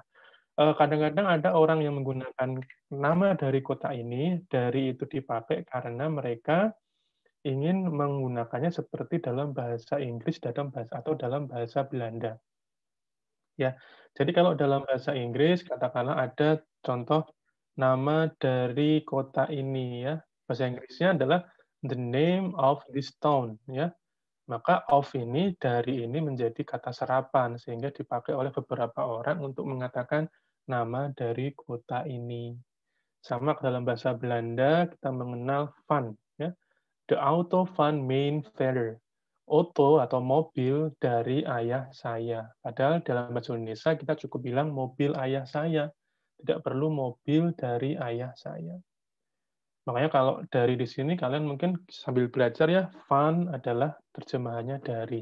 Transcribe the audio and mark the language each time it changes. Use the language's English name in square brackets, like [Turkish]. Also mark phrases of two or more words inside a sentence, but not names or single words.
[Indonesian] Kadang-kadang ada orang yang menggunakan nama dari kota ini, dari itu dipakai karena mereka ingin menggunakannya seperti dalam bahasa Inggris atau dalam bahasa Belanda. Ya, jadi kalau dalam bahasa Inggris katakanlah ada contoh nama dari kota ini ya. Bahasa Inggrisnya adalah [English] the name of this town [Indonesian] ya. Maka of ini dari ini menjadi kata serapan sehingga dipakai oleh beberapa orang untuk mengatakan nama dari kota ini. Sama dalam bahasa Belanda kita mengenal van ya. [Dutch] The auto van mijn vader. [Indonesian] Auto atau mobil dari ayah saya. Padahal dalam bahasa Indonesia kita cukup bilang mobil ayah saya. Tidak perlu mobil dari ayah saya. Makanya kalau dari di sini kalian mungkin sambil belajar ya, fun adalah terjemahannya dari.